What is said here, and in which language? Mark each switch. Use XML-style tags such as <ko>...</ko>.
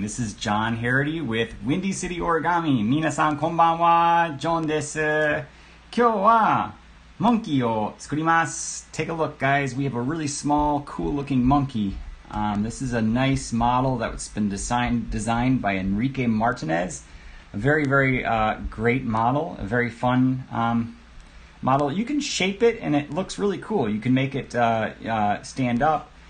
<en>This is John Harity with Windy City Origami.</en> <ja>皆さんこんばんは。ジョンです。今日はmonkeyを作ります。</ja> <en>Take a look, guys. We have a really small, cool-looking monkey. This is a nice model that's been designed by Enrique Martinez. A very, very great model. A very fun model. You can shape it, and it looks really cool. You can make it stand up.</en>